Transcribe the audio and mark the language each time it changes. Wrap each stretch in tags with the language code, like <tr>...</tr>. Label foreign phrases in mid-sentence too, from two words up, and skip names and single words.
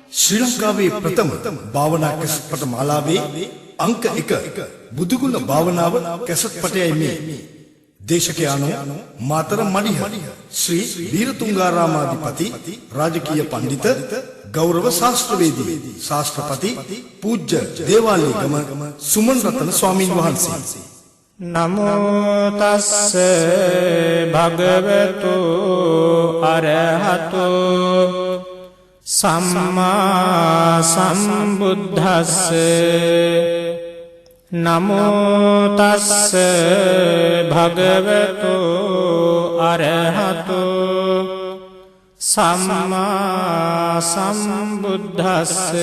<si>ශ්‍රී ලංකාවේ ප්‍රථම භාවනා කැසට් පට මාලාවේ අංක 1 බුදුගුණ භාවනාව කැසට් පටයයි මේ. දේශකයාණෝ මාතර මඩිහ ශ්‍රී වීරතුංගාරාමාධිපති රාජකීය පඬිත ගෞරව ශාස්ත්‍රවේදී ශාස්ත්‍රපති පූජ්‍ය දේවාලීගම සුමන් රතන ස්වාමීන් වහන්සේ.</si> <pi>නමෝ තස්ස භගවතු අරහතෝ සම්මා සම්බුද්දස්ස. නමෝ තස්ස භගවතු අරහතෝ සම්මා සම්බුද්දස්ස.</pi>